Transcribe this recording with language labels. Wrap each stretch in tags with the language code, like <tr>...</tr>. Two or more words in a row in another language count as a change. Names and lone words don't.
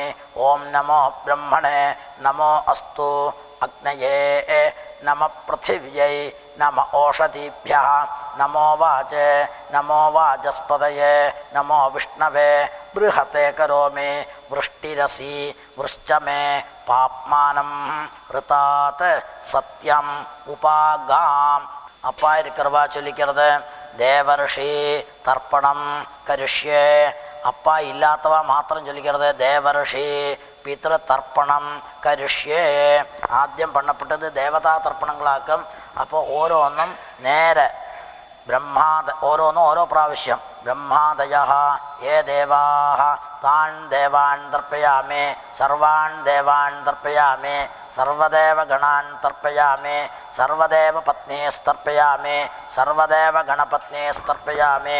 <sa>ഓം നമോ ബ്രഹ്മണേ നമോ അസ്തു അഗ്നയേ നമ പൃഥിവ്യൈ നമ ഓഷധീഭ്യഃ നമോ വാചേ നമോ വാചസ്പതയേ നമോ വിഷ്ണവേ ബൃഹത്തെ കരോമി. വൃഷ്ടിരസി വൃശ്ചമേ പാപ്മാനം ഋതാത് സത്യം ഉപാഗാം.</sa> <ta>அப்பா இருக்கிறவா சொல்லிக்கிறது.</ta> <sa>தேவர்ஷி தர்ப்பணம் கரிஷ்யே.</sa> <ta>அப்பா இல்லாதவா மாத்திரம் சொல்லிக்கிறது.</ta> <sa>தேவர்ஷி പിതൃ തർപ്പണം കരിഷ്യേ.</sa> <ml>ആദ്യം പണ്ണപ്പെട്ടത് ദേവതാ തർപ്പണങ്ങളാക്കും. അപ്പോൾ ഓരോന്നും നേരെ ഓരോന്നും ഓരോ പ്രാവശ്യം.</ml> <sa>ബ്രഹ്മാദയഃ യേ ദേവാഃ താൻ ദേവാൻ തർപ്പയാമി സർവാൻ ദേവാൻ തർപ്പയാമി സർവദേവ ഗണാൻ തർപ്പയാമി സർവദേവ പത്നീസ്തർപ്പയാമി സർവദേവ ഗണപത്നീസ്തർപ്പയാമി.</sa>